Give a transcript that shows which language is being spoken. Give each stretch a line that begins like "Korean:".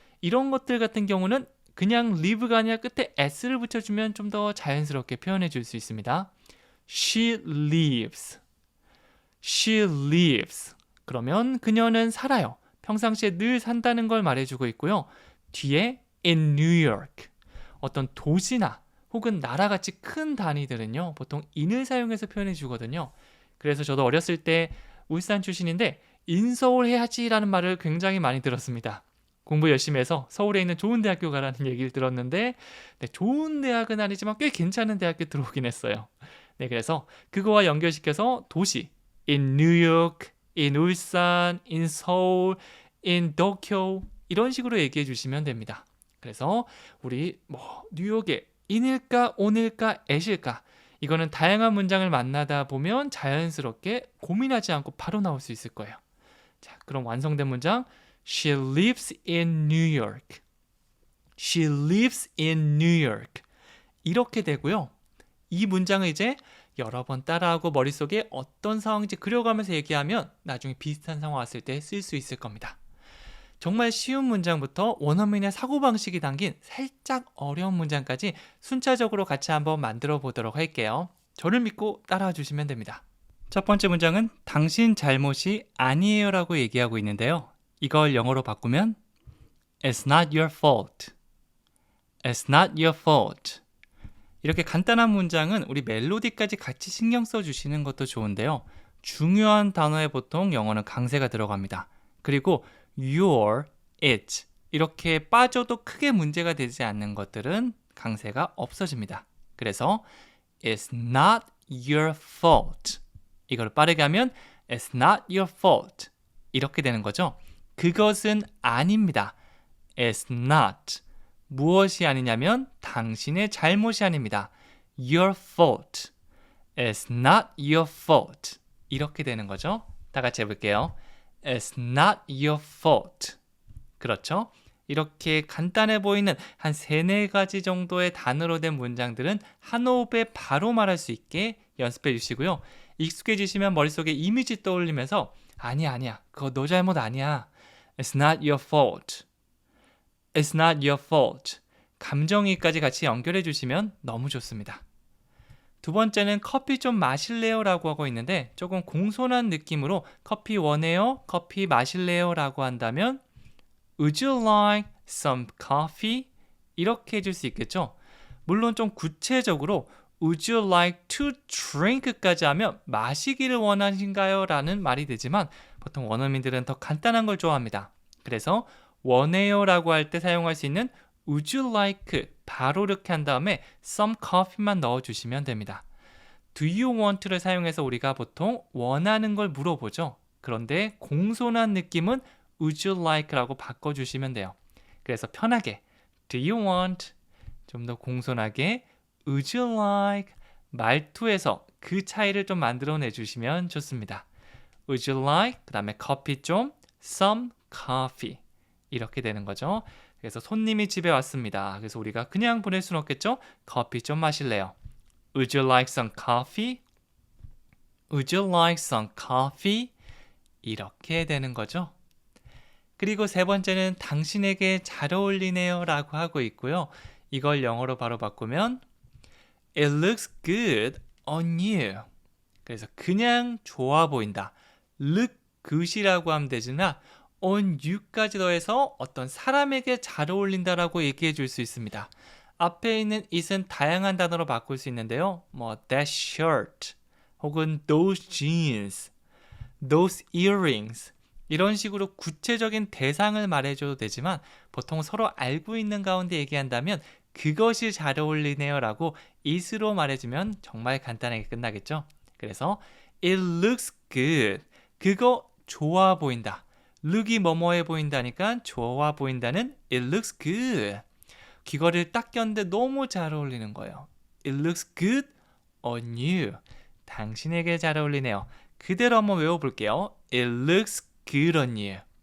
Korean: 이런 것들 같은 경우는 그냥 live가 아니라 끝에 s를 붙여주면 좀 더 자연스럽게 표현해 줄 수 있습니다.
English: She lives. She lives.
Korean: 그러면 그녀는 살아요. 평상시에 늘 산다는 걸 말해주고 있고요. 뒤에 in New York. 어떤 도시나 혹은 나라같이 큰 단위들은요. 보통 in을 사용해서 표현해 주거든요. 그래서 저도 어렸을 때 울산 출신인데 인서울 해야지라는 말을 굉장히 많이 들었습니다. 공부 열심히 해서 서울에 있는 좋은 대학교 가라는 얘기를 들었는데 좋은 대학은 아니지만 꽤 괜찮은 대학교 들어오긴 했어요. 그래서 그거와 연결시켜서 도시 in New York, in 울산, in 서울, in 도쿄 이런 식으로 얘기해 주시면 됩니다. 그래서 우리 뉴욕에 in일까, on일까, at일까 이거는 다양한 문장을 만나다 보면 자연스럽게 고민하지 않고 바로 나올 수 있을 거예요.
English: 자, 그럼 완성된 문장 She lives in New York. She lives in New York. 이렇게 되고요.
Korean: 이 문장을 이제 여러 번 따라하고 머릿속에 어떤 상황인지 그려가면서 얘기하면 나중에 비슷한 상황 왔을 때 쓸 수 있을 겁니다. 정말 쉬운 문장부터 원어민의 사고방식이 담긴 살짝 어려운 문장까지 순차적으로 같이 한번 만들어 보도록 할게요. 저를 믿고 따라와 주시면 됩니다. 첫 번째 문장은 당신 잘못이 아니에요 라고 얘기하고 있는데요.
English: 이걸 영어로 바꾸면 It's not your fault. It's not your fault.
Korean: 이렇게 간단한 문장은 우리 멜로디까지 같이 신경 써주시는 것도 좋은데요. 중요한 단어에 보통 영어는 강세가 들어갑니다. 그리고 your, it 이렇게 빠져도 크게 문제가 되지 않는 것들은 강세가 없어집니다.
English: 그래서 It's not your fault. 이걸 빠르게 하면 It's not your fault.
Korean: 이렇게 되는 거죠. 그것은 아닙니다. It's not. 무엇이 아니냐면 당신의 잘못이 아닙니다. Your fault. It's not your fault. 이렇게 되는 거죠. 다 같이 해볼게요.
English: It's not your fault. 그렇죠?
Korean: 이렇게 간단해 보이는 한 3-4가지 정도의 단어로 된 문장들은 한 호흡에 바로 말할 수 있게 연습해 주시고요. 익숙해지시면 머릿속에 이미지 떠올리면서 아니야.
English: 그거 너 잘못 아니야. It's not your fault. It's not your fault.
Korean: 감정이입까지 같이 연결해 주시면 너무 좋습니다. 두 번째는 커피 좀 마실래요? 라고 하고 있는데 조금 공손한 느낌으로 커피 원해요? 커피 마실래요?
English: 라고 한다면 Would you like some coffee?
Korean: 이렇게 해줄 수 있겠죠? 물론 좀 구체적으로 Would you like to drink 까지 하면 마시기를 원하신가요? 라는 말이 되지만 보통 원어민들은 더 간단한 걸 좋아합니다. 그래서 원해요 라고 할 때 사용할 수 있는 Would you like 바로 이렇게 한 다음에 some coffee 만 넣어주시면 됩니다. Do you want 를 사용해서 우리가 보통 원하는 걸 물어보죠. 그런데 공손한 느낌은 Would you like 라고 바꿔주시면 돼요.
English: 그래서 편하게 Do you want?
Korean: 좀 더 공손하게 Would you like? 말투에서 그 차이를 좀 만들어내 주시면 좋습니다.
English: Would you like?
Korean: 그 다음에 커피 좀 some coffee 이렇게 되는 거죠. 그래서 손님이 집에 왔습니다. 그래서 우리가 그냥 보낼 수는 없겠죠? 커피 좀 마실래요?
English: Would you like some coffee? Would you like some coffee?
Korean: 이렇게 되는 거죠. 그리고 세 번째는 당신에게 잘 어울리네요 라고 하고 있고요. 이걸 영어로 바로 바꾸면 It looks good on you. 그래서 그냥 좋아 보인다. look 그시라고 하면 되지나 on you 까지 더해서 어떤 사람에게 잘 어울린다라고 얘기해 줄 수 있습니다. 앞에 있는 it은 다양한 단어로 바꿀 수 있는데요. 뭐 that shirt 혹은 those jeans, those earrings 이런 식으로 구체적인 대상을 말해줘도 되지만 보통 서로 알고 있는 가운데 얘기한다면 그것이 잘 어울리네요 라고 it으로 말해주면 정말 간단하게 끝나겠죠.
English: 그래서 it looks good.
Korean: 그거 좋아 보인다. look이 뭐뭐해 보인다니까 좋아 보인다는 it looks good. 귀걸이를 딱 꼈는데 너무 잘 어울리는 거예요.
English: It looks good on you.
Korean: 당신에게 잘 어울리네요. 그대로 한번 외워볼게요.
English: It looks good on you.